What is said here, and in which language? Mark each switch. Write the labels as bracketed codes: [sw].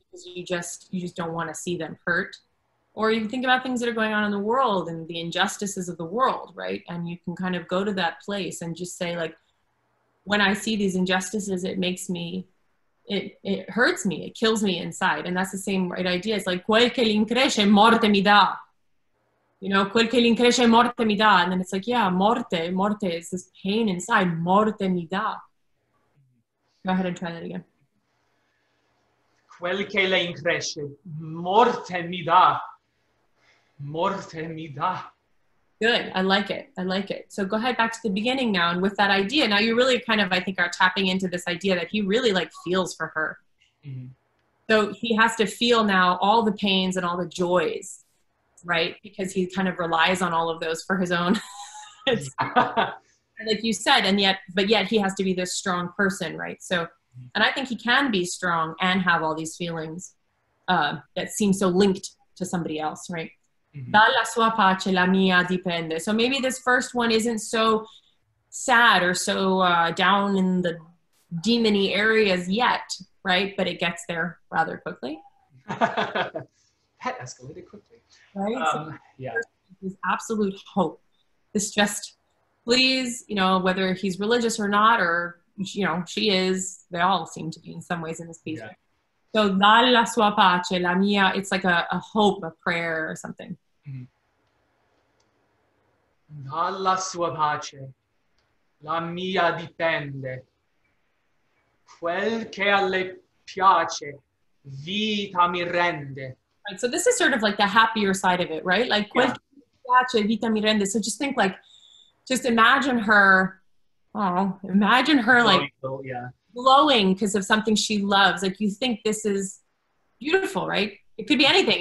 [en] Because you just don't want to see them hurt. Or you think about things that are going on in the world and the injustices of the world, right? And you can kind of go to that place and just say, like, when I see these injustices, it makes me, it hurts me, it kills me inside. And that's the same right idea. It's like, [it] quel che l'incresce morte mi dà. Quel che l'incresce morte mi dà. [en] And then it's like, yeah, morte is this pain inside, [it] morte mi dà. [en] Go ahead and try that again. [it] Quel che lei incresce morte mi dà. Morte mi dà. [en] Good. I like it. So go ahead back to the beginning now. And with that idea, now you really kind of, I think, are tapping into this idea that he really feels for her. Mm-hmm. So he has to feel now all the pains and all the joys, right? Because he kind of relies on all of those for his own. Like you said, but yet he has to be this strong person, right? So, and I think he can be strong and have all these feelings that seem so linked to somebody else, right? [it] Dalla sua pace la mia dipende. [en] So maybe this first one isn't so sad or so down in the demony areas yet, right? But it gets there rather quickly. That escalated quickly. Right? Yeah. This absolute hope. This just, please, whether he's religious or not, or, she is, they all seem to be in some ways in this piece. Yeah. So, [it] dalla sua pace, la mia, [en] it's like a hope, a prayer or something. [it] Dalla sua pace, la mia dipende. Quel che a lei piace, vita mi rende. [en] Right. So this is sort of like the happier side of it, right? Like, Yeah. [it] vita mi rende. [en] So just think like, just imagine her, oh, imagine her like Yeah. glowing because of something she loves. Like you think this is beautiful, right? It could be anything.